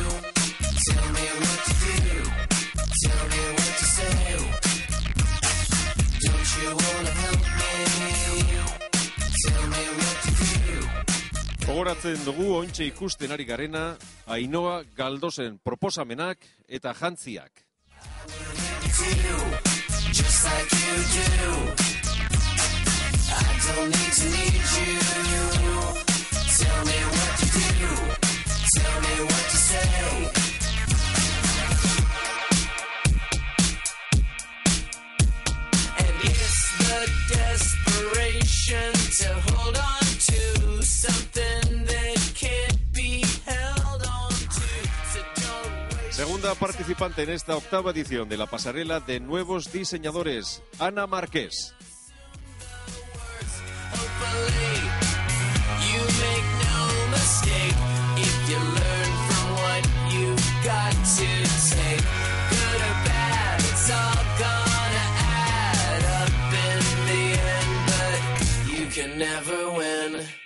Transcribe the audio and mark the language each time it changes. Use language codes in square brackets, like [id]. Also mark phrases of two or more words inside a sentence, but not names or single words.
[en] Tell me what to do. Tell me what to say. Don't you wanna help me? Tell me what to do. [eu] Gogoratzen dugu oraintxe ikusten ari garena Ainhoa Galdosen proposamenak eta jantziak. [en] Just like you do. I don't need to need you. Tell me what to do. Tell me what to say. And it's the desperation to hold on to something that can't be held on to. So don't waste. [es] Segunda participante en esta octava edición de la pasarela de nuevos diseñadores, Ana Marqués. [en] You make no mistake if you learn from what you've got to take. Good or bad, it's all gonna add up in the end, but you can never win.